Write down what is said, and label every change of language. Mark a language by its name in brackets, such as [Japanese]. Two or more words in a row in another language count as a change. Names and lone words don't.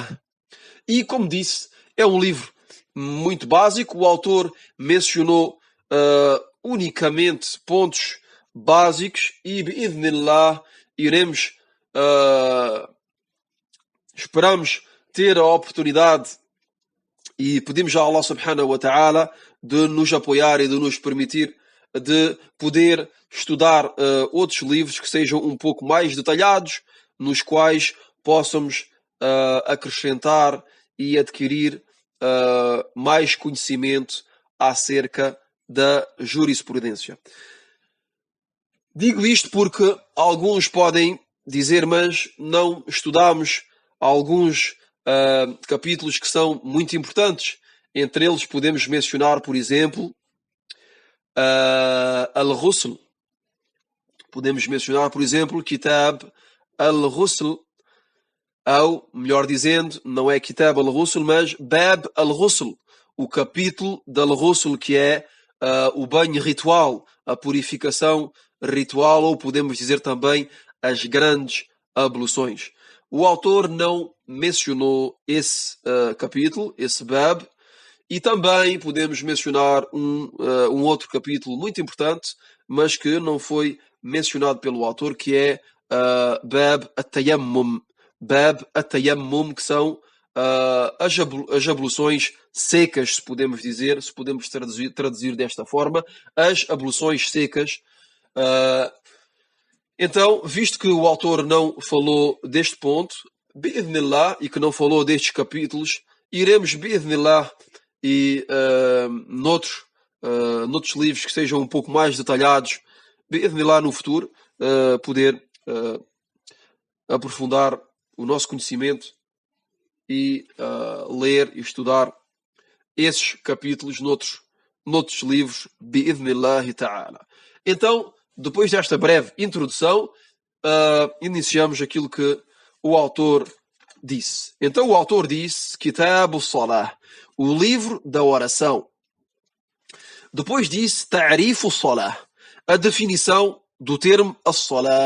[Portuguese] E, como disse, é um livro muito básico. O autor mencionou unicamente pontos básicos e, bi'idhnillah, esperamos ter a oportunidade e pedimos a Allah [Arabic] سبحانه وتعالى [Portuguese] de nos apoiar e de nos permitir de poder estudar outros livros que sejam um pouco mais detalhados, nos quais possamos acrescentar e adquirir mais conhecimento acerca da jurisprudência. Digo isto porque alguns podem dizer, mas não estudamos alguns capítulos que são muito importantes. Entre eles podemos mencionar, por exemplo, Al-Ghusl. Podemos mencionar, por exemplo, [Arabic] كتاب الغسل, [Portuguese] ou, melhor dizendo, não é [Arabic] كتاب الغسل, [Portuguese] mas [Arabic] باب الغسل, [Portuguese] o capítulo da al-Ghusl, que é o banho ritual, a purificação ritual, ou podemos dizer também as grandes abluções. O autor não mencionou esse capítulo, esse Bab, e também podemos mencionar um outro capítulo muito importante, mas que não foi mencionado pelo autor, que é [Arabic] باب التيمم. باب التيمم, [Portuguese] que são as abluções secas, se podemos dizer, se podemos traduzir desta forma, as abluções secas. Então, visto que o autor não falou deste ponto, bi'idhnillah, e que não falou destes capítulos, iremos, bi'idhnillah, e noutros livros que sejam um pouco mais detalhados, bi'idhnillah, no futuro, poder aprofundar o nosso conhecimento e ler e estudar esses capítulos noutros livros, [Arabic] بإذن الله تعالى. [Portuguese] Então, depois desta breve introdução, iniciamos aquilo que o autor disse. Então, o autor disse, [Arabic] كتاب الصلاة, [Portuguese] o livro da oração. Depois disse, [Arabic] تعريف الصلاة, [Portuguese] a definição do termo as-Salah.